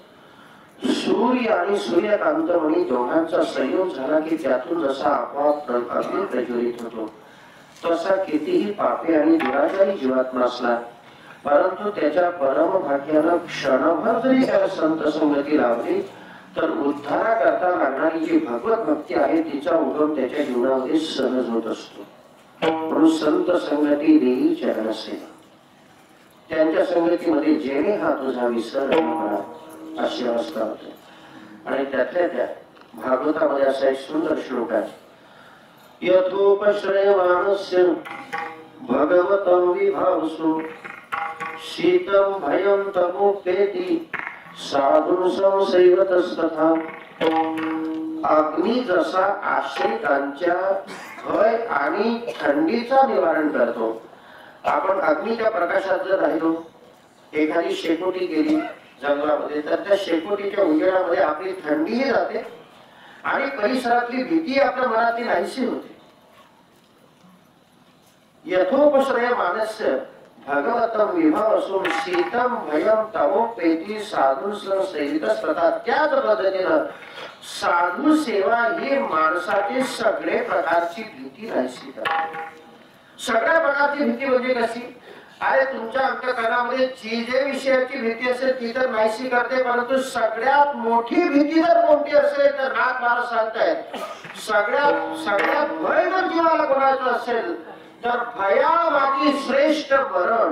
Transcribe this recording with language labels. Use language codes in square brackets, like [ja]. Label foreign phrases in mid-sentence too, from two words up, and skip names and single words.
[mr] सूर्य आणि सूर्यकांतमणी दोघांचा संयोग झाला की त्यातून जसा आपोआप अग्नी प्रज्वलित होतो, तसा कितीही पापी आणि दुराचारी जीवात्मा असला परंतु त्याच्या परमभाग्याला क्षणभर जरी त्याला संत संगती लावली तर उद्धारा करता लागणारी जी भगवत भक्ती आहे तिचा उगम त्याच्या जीवनामध्ये सहज होत असतो. संत संगती देई चरणसे, त्यांच्या संगतीमध्ये जेणे हा तुझा विसर म्हणा अशी अवस्था होते. आणि त्यातल्या त्या भागवतामध्ये असा एक सुंदर श्लोक आहे, [sa] यथोपश्रयमाणस्य भगवतं विभावसु शीतं भयं तमुपेति साधु संसेवतस्तथा. [mr] अग्नी जसा आश्रितांच्या भय आणि थंडीचा निवारण करतो, आपण अग्नीच्या प्रकाशात जर राहिलो, एखादी शेकोटी गेली जंगलामध्ये, तर त्या शेकोटीच्या उजेडामध्ये आपली थंडीही जाते आणि परिसरातली भीती आपल्या मनातील नाहीशी होते. [sa] यथोपश्रय मानस्य भगवतं विभावसुं शीतं भयं तमोपेति साधु संसेवितस्तथा. [mr] त्याच पद्धतीनं साधू सेवा ही माणसाची सगळे प्रकारची भीती नाहीशी करते. सगळ्या प्रकारची भीती म्हणजे कशी? अरे तुमच्या अंतःकरणामध्ये जी जे विषयाची भीती असेल ती तर नाहीशी करते, परंतु सगळ्यात मोठी भीती जर कोणती असेल तर नाथ महाराज सांगतायत, सगळ्यात भय जर जीवाला कोणाचं असेल तर भया माझी श्रेष्ठ मरण.